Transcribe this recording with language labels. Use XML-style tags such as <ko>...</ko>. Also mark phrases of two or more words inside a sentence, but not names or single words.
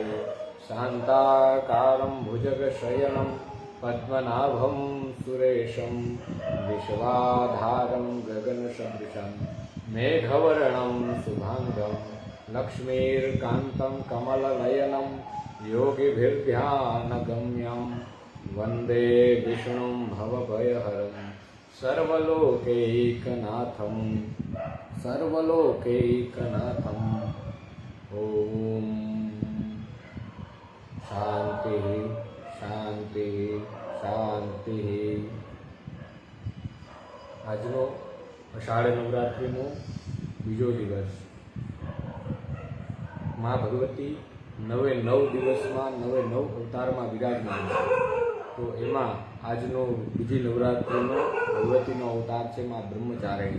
<sa>शान्ताकारं भुजगशयनं पद्मनाभं सुरेशं विश्वाधारं गगनसदृशं मेघवर्णं शुभाङ्गं लक्ष्मीर्कान्तं कमलनयनं योगिभिर्ध्यानगम्यं वन्दे विष्णुं भवभयहरं सर्वलोकैकनाथं सर्वलोकैकनाथम्। ॐ शांति शांति शांति।</sa> <gu>આજનો અષાઢ નવરાત્રિનો બીજો દિવસ મા ભગવતી 9 દિવસમાં 9 અવતારમાં વિરાજમાન છે। તો એમાં આજનો બીજી નવરાત્રિનો ભગવતીનો અવતાર છે મા બ્રહ્મચારિણી।</gu>